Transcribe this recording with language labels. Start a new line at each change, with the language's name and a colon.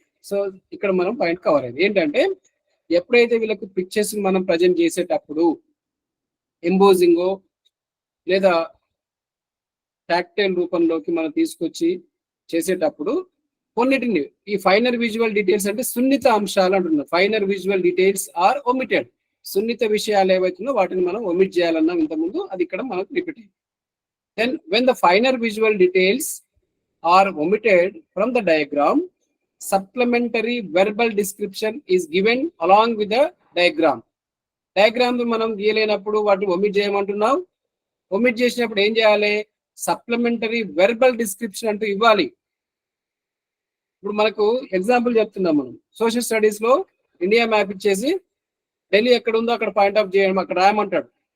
Telugu: So ఇక్కడ మనం point cover అయింది ఏంటంటే, ఎప్పుడైతే వీళ్ళకు పిక్చర్స్ మనం ప్రజెంట్ చేసేటప్పుడు ఎంబోజింగో లేదా టాక్టైల్ రూపంలోకి మనం తీసుకొచ్చి చేసేటప్పుడు కొన్నిటిని ఈ ఫైనర్ విజువల్ డీటెయిల్స్ అంటే సున్నిత అంశాలు అంటున్నారు.
English: Finer visual details are omitted.
Telugu: సున్నిత విషయాలు ఏవైతున్నాయో వాటిని మనం ఒమిట్ చేయాలన్నాం ఇంతకుముందు, అది ఇక్కడ మనకు రిపీట్ అయింది.
English: Then when the finer visual details are omitted from the diagram, supplementary verbal description is given along with the diagram.
Telugu: Diagram మనం గీయలేనప్పుడు వాటిని ఒమిట్ చేయమంటున్నాం. ఒమిట్ చేసినప్పుడు ఏం చేయాలి? సప్లిమెంటరీ వెర్బల్ డిస్క్రిప్షన్ అంటూ ఇవ్వాలి. ఇప్పుడు మనకు ఎగ్జాంపుల్ చెప్తున్నాం, మనం సోషల్ స్టడీస్ లో ఇండియా మ్యాప్ ఇచ్చేసి ఢిల్లీ ఎక్కడ ఉందో అక్కడ పాయింట్ ఆఫ్ చేయడం, అక్కడ రాయమంటాడు.